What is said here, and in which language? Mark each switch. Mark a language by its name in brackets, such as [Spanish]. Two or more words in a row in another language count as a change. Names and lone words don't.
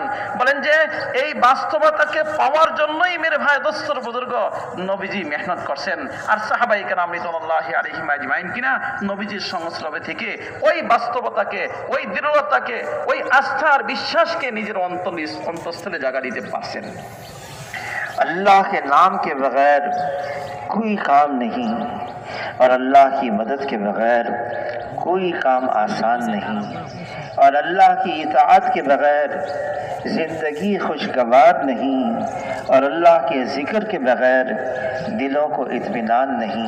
[Bangla] বলেন যে এই বাস্তবতাকে পাওয়ার জন্যই [Urdu] میرے بھائی دوستو بزرگو [Bangla] নবীজি মেহনত করছেন, আর সাহাবায়ে কেরাম [Arabic] رضوان الله عليهم أجمعين [Bangla] কিনা নবীজির সংস্রবে থেকে ওই বাস্তবতাকে, ওই দৃঢ়তাকে, ওই আস্থা আর বিশ্বাসকে নিজের অন্তঃস্থলে জায়গা দিতে পারছেন। [Urdu] اللہ کے نام کے بغیر کوئی کام نہیں، اور اللہ کی مدد کے بغیر کوئی کام آسان نہیں، اور اللہ کی اطاعت کے بغیر زندگی خوشگوار نہیں، اور اللہ کے ذکر کے بغیر دلوں کو اطمینان نہیں،